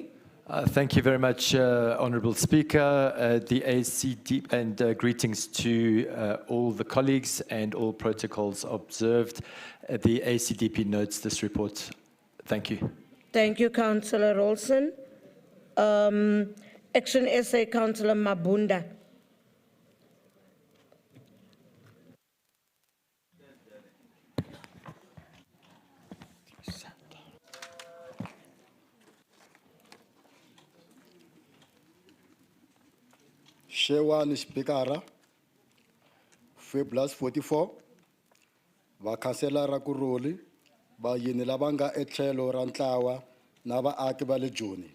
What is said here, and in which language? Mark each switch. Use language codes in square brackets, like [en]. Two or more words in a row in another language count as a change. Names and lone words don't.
[en] Thank you very much, Honourable Speaker. The ACDP, and greetings to all the colleagues and all protocols observed. The ACDP notes this report. Thank you. Thank you, Councillor Rolson. Action SA, Councillor Mabunda. [ts] Shewani Speaker, February 44, vakhanselara kuroli, vayini lava nga etlhelo ra ntlawa na vaaki va le Joni.